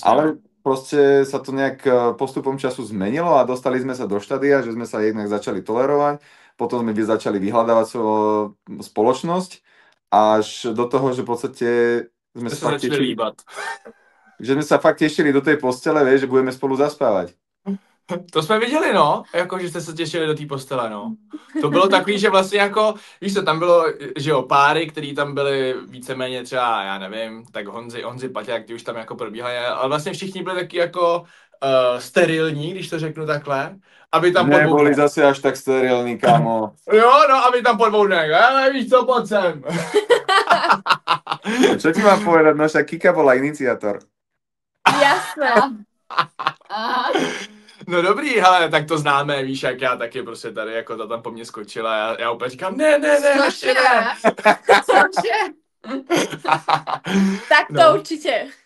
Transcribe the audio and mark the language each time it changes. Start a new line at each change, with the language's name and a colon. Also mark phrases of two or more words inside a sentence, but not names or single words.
Slovak: Ale proste sa to nejak postupom času zmenilo a dostali sme sa do štádia, že sme sa jednak začali tolerovať, potom sme začali vyhľadávať spoločnosť až do toho, že v podstate sme sa fakt tešili, že sme sa fakt tešili do tej postele, vieš, že budeme spolu zaspávať.
Czech: To jsme viděli, no, jako, že jste se těšili do té postele, no. To bylo takový, že vlastně jako, víš co, tam bylo, že jo, páry, který tam byli víceméně třeba, já nevím, tak Honzi Paťák, ty už tam jako probíhají, ale vlastně všichni byli taky jako sterilní, když to řeknu takhle, aby tam neboli zase až tak sterilní, kámo. Jo, no, aby tam po 2 dnech, ale víš co,
Slovak: poď sem. Čo ti mám povedať, no však Kika bola iniciátor. Jasné.
Czech: No dobrý, hele, tak to známe, víš, jak já taky prostě tady, jako ta tam po mně skočila, já úplně říkám, ne, ještě ne. Cože? Tak to určitě.